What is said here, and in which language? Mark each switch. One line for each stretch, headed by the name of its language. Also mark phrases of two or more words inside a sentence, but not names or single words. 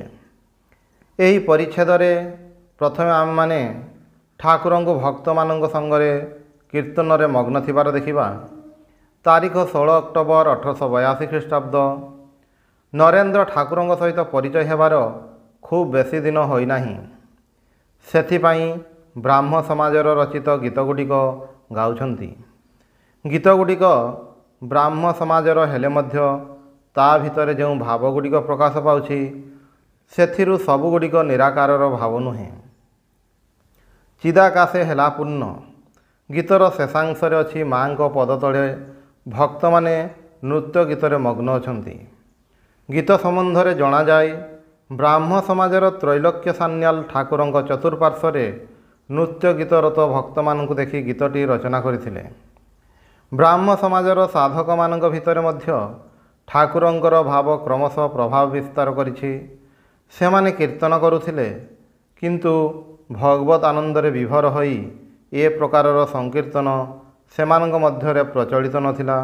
Odia: ଏହି ପରିଚ୍ଛେଦ ରେ ପ୍ରଥମେ ଆମ ମାନେ ଠାକୁରଙ୍କୋ ଭକ୍ତ ମାନଙ୍କ ସଙ୍ଗରେ କୀର୍ତ୍ତନ ରେ ମଗ୍ନ ଥିବାର ଦେଖିବା। ତାରିଖ 16 ଅକ୍ଟୋବର 1882 ଖ୍ରୀଷ୍ଟାବ୍ଦ। ନରେନ୍ଦ୍ର ଠାକୁରଙ୍କ ସହିତ ପରିଚୟ ହେବାର ଖୁବ ବେଶୀ ଦିନ ହୋଇ ନାହିଁ। ସେଥିପାଇଁ ବ୍ରାହ୍ମ ସମାଜର ରଚିତ ଗୀତଗୁଡ଼ିକ ଗାଉଛନ୍ତି। ଗୀତଗୁଡ଼ିକ ବ୍ରାହ୍ମ ସମାଜର ହେଲେ ମଧ୍ୟ ତା ଭିତରେ ଯୋ ଭାବଗୁଡ଼ିକ ପ୍ରକାଶ ପାଉଛି, ସେଥିରୁ ସବୁଗୁଡ଼ିକ ନିରାକାରର ଭାବ ନୁହେଁ। ଚିଦାକାଶେ ହେଲା ପୂର୍ଣ୍ଣ ଗୀତର ଶେଷାଂଶରେ ଅଛି ମାଁ କୋ ପଦ ତଳେ ଭକ୍ତ ମାନେ ନୃତ୍ୟ ଗୀତ ମଗ୍ନ ଅଛନ୍ତି। ଗୀତ ସମ୍ବନ୍ଧ ଜଣା ଯାଏ ବ୍ରାହ୍ମ ସମାଜର ତ୍ରୈଲୋକ୍ୟ ସାନ୍ୟାଲ ଠାକୁରଙ୍କ ଚତୁଃପାର୍ଶ୍ୱରେ ନୃତ୍ୟ ଗୀତରତ ଭକ୍ତମାନଙ୍କୁ ଦେଖି ଗୀତଟି ରଚନା କରିଥିଲେ। ବ୍ରାହ୍ମ ସମାଜର ସାଧକମାନଙ୍କ ଭିତରେ ମଧ୍ୟ ଠାକୁରଙ୍କର ଭାବ କ୍ରମଶଃ ପ୍ରଭାବ ବିସ୍ତାର କରିଛି। ସେମାନେ କୀର୍ତ୍ତନ କରୁଥିଲେ, କିନ୍ତୁ ଭଗବତ ଆନନ୍ଦରେ ବିଭୋର ହୋଇ ଏ ପ୍ରକାରର ସଂକୀର୍ତ୍ତନ ସେମାନଙ୍କ ମଧ୍ୟରେ ପ୍ରଚଳିତ ନଥିଲା।